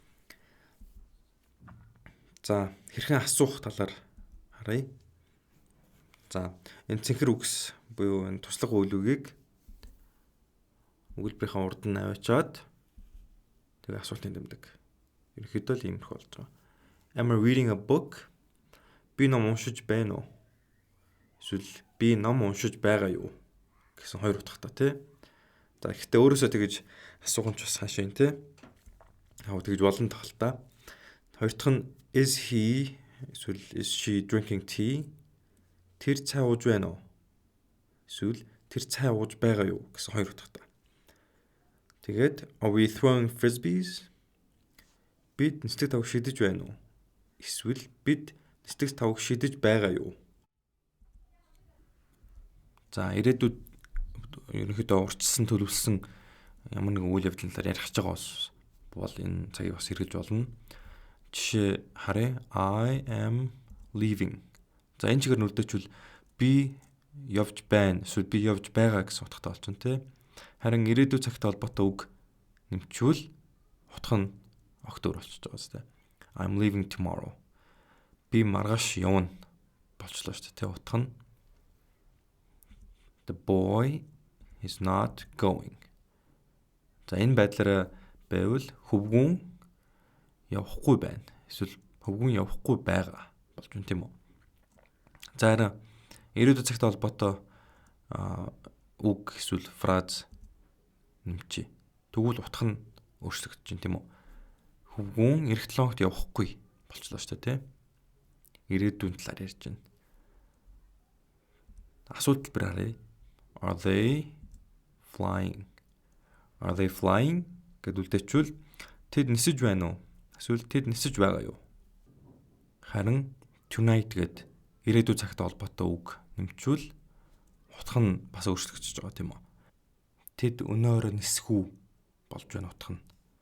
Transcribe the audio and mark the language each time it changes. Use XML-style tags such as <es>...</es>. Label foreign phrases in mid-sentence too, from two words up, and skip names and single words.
<mn>За хэрхэн асуух талаар харъя. За энэ цэнхэр үгс буюу энэ туслах үйл үгийг өгүүлбэрийн урд нь аваачаад тэгээ асуултын дэмдэг. Ерөнхийдөө л иймэрхүү болж байгаа.</mn> <en>Am I reading a book?</en> <mn>Би ном уншиж байна уу? Эсвэл би ном уншиж байгаа юу? Гэсэн хоёр утгатай тий. За ихтэй өөрөөсөө тэгэж асуух нь ч бас хаашаа юм тий. Тэгэж болон тохолтой. Хоёр дахь нь</mn> <en>is he</en> <mn>эсвэл</mn> <en>is she drinking tea?</en> <mn>Тэр цай ууж байна уу? Эсвэл тэр цай ууж байгаа юу гэсэн хоёр утгатай.</mn> <en>Тэгээд are we throwing frisbees?</en> <mn>Бид нисдэг тавг шидэж байна уу? Эсвэл бид нисдэг тавг шидэж байгаа юу? За ирээдүйд ерөнхийдөө урьдчилсан төлөвлөсөн ямар нэгэн үйл явдлын талаар ярих гэж байгаа бол энэ цагийг бас хэрэгжилж болно. Жишээ харъя.</mn> <en>I am leaving.</en> <mn>За энэ чигээр нүрдэчвэл би явж байна. Эсвэл би явж байгаа гэсэн утгатай болчихно тий. Харин ирээдүйн цагтай холбоотой үг нэмчвэл утга нь огт өөр болчихж байгаа зү тий.</mn> <en>I'm leaving tomorrow.</en> <mn>Би маргааш явна болчлоо шүү дээ тий. Утга нь</mn> <en>the boy is not going.</en> <mn>За энэ байдлаараа байвал хөвгүн явахгүй байна. Эсвэл хөвгүн явахгүй байгаа болж байна тийм үү. За харин ирээдүйн цагтай холбоотой үг эсвэл фраз нэмчи. Тэгвэл утга нь өөрчлөгдөж байна тийм үү. Хөвгүн эх 7 хоногт явахгүй болчлоо шүү дээ тийм. Ирээдүйн талаар ярьж байна. Асуулт хэлбэр харъя.</mn> <en>Are they flying? Are they flying?</en> <mn>Гэвэл тэд нисэж байна уу? Эсвэл тэд нисэж байгаа юу? Харин tonight гэд ирээдүйн цагтай холбоотой үг нэмчвэл утга нь бас өөрчлөгдөж байгаа тийм үү? Тэд өнөөрөө нисэх үү болж байна утга нь.</mn>